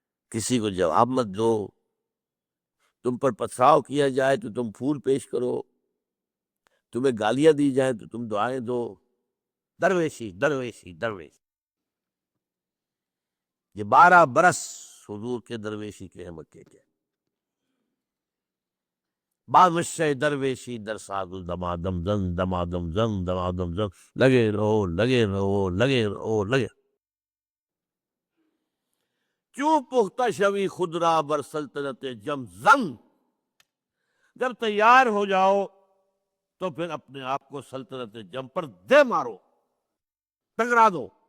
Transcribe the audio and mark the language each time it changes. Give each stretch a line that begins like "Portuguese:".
Urdu: کسی کو جواب مت دو. تم پر پتھراؤ کیا جائے تو تم پھول پیش کرو، تمہیں گالیاں دی جائیں تو تم دعائیں دو. درویشی درویشی درویشی. یہ 12 برس حضور کے درویشی کے ہیں مکے کے.
Persian: بادشاہ درویشی در ساز و دمادم زن دمادم زن دمادم زن.
Urdu: لگے رہو لگے رہو لگے رہو لگے.
Persian: کیوں پختہ شوی خود را بر سلطنت جم زن.
Urdu: جب تیار ہو جاؤ تو پھر اپنے آپ کو سلطنت جم پر دے مارو، ٹکرا دو.